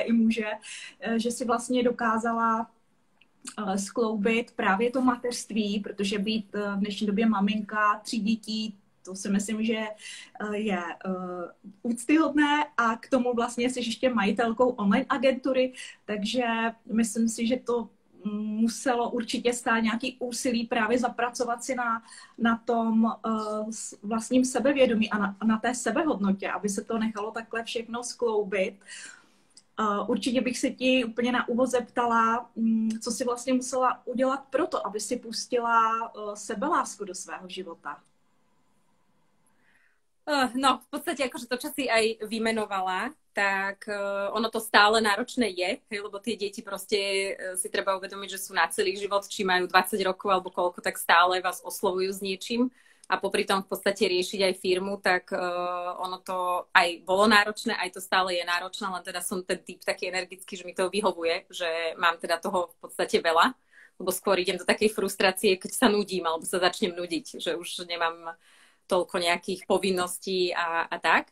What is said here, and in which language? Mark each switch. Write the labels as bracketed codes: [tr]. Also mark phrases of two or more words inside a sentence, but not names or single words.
[cs] i muže, že si vlastně dokázala skloubit právě to mateřství, protože být v dnešní době maminka 3 dětí, to si myslím, že je úctyhodné a k tomu vlastně jsi ještě majitelkou online agentury, takže myslím si, že to muselo určitě stát nějaký úsilí právě zapracovat si na tom vlastním sebevědomí a na té sebehodnotě, aby se to nechalo takhle všechno skloubit. Určitě bych se ti úplně na úvod zeptala, co jsi vlastně musela udělat pro to, aby si pustila sebelásku do svého života. [sk] No, v podstate akože to, čo si aj vymenovala, tak ono to stále náročné je, lebo tie deti proste si treba uvedomiť, že sú na celý život, či majú 20 rokov alebo koľko, tak stále vás oslovujú s niečím. A popri tom v podstate riešiť aj firmu, tak ono to aj bolo náročné, aj to stále je náročné, len teda som ten typ taký energický, že mi to vyhovuje, že mám teda toho v podstate veľa, lebo skôr idem do takej frustrácie, keď sa nudím, alebo sa začnem nudiť, že už nemám toľko nejakých povinností a tak.